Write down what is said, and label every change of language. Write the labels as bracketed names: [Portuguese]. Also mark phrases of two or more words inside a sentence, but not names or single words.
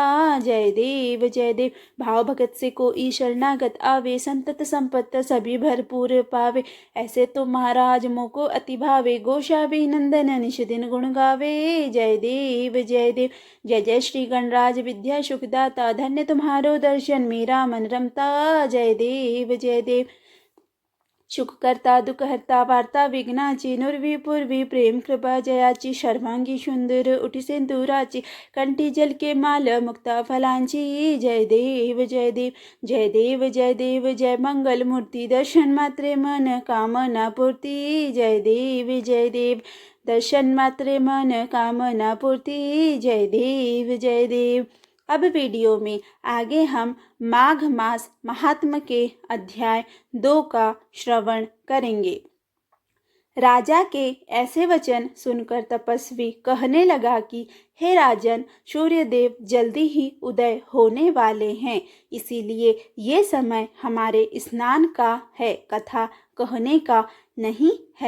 [Hindi] जय देव भाव भगत से कोई शरणागत आवे, संतत संपत्त सभी भरपूर पावे, ऐसे तो महाराज मोको अति भावे, गोसावी नंदन निश दिन गुण गावे। जय देव जय श्री गणराज विद्या सुखदाता, धन्य तुम्हारो दर्शन मेरा मन रमता। [Marathi] जय देव सुख करता दुख हरता वार्ता विघ्नाची, नुरवी पूर्वी प्रेम कृपा जयाची, सर्वांगी सुंदर उठी सिंदूराची, कंठी जल के माल मुक्ता फलांची। जय देव जय मंगल मूर्ति, दर्शन मात्रे मन कामना पूर्ति। जय देव दर्शन मात्रे मन कामना पूर्ति। [Hindi] जय देव अब वीडियो में आगे हम माघ मास महात्म के अध्याय 2 का श्रवण करेंगे। राजा के ऐसे वचन सुनकर तपस्वी कहने लगा कि हे राजन, सूर्यदेव जल्दी ही उदय होने वाले हैं, इसीलिए ये समय हमारे स्नान का है, कथा कहने का नहीं है।